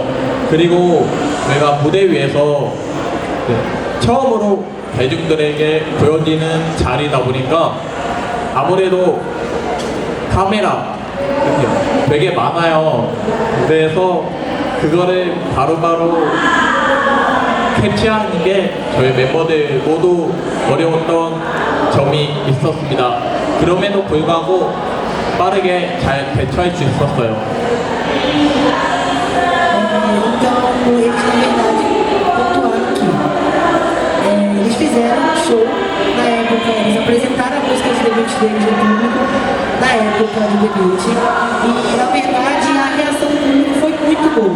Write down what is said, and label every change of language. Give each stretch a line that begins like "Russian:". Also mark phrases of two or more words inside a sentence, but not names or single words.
Korean: 그리고 저희가 무대 위에서 처음으로 대중들에게 보여지는 자리다 보니까 아무래도 카메라 되게 많아요. 그래서 그거를 바로바로 캐치하는 게 저희 멤버들 모두 어려웠던 점이 있었습니다. 그럼에도 불구하고 빠르게 잘 대처할 수 있었어요.
Portuguese: Então, eles na verdade pontuaram que eles fizeram um show na época, eles apresentaram a música de debut deles no público na época do debut, e na verdade a reação do público foi muito boa.